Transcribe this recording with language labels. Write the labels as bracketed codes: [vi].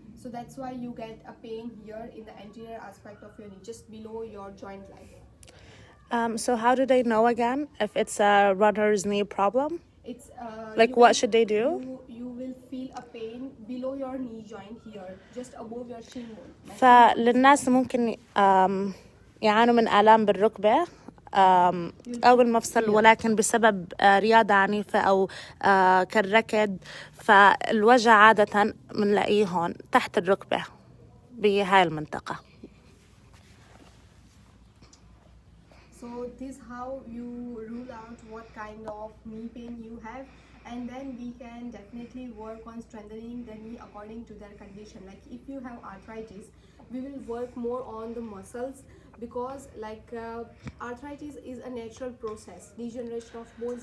[en] So that's why you get a pain here in the anterior aspect of your knee, just below your joint line. So how do they know again if it's a runner's knee problem? It's like what should they do? You will feel a pain below your knee joint here, just above your shin bone. [ar] فللناس ممكن يعانوا من آلام بالركبة أو المفصل، ولكن بسبب رياضة عنيفة أو كالركض، فالوجع عادة بنلاقيه هون تحت الركبة بهاي المنطقة. [en] So this is how you rule out what kind of knee pain you have, and then we can definitely work on strengthening the knee according to their condition. Like if you have arthritis, we will work more on the muscles, because like arthritis is a natural process, degeneration of bones.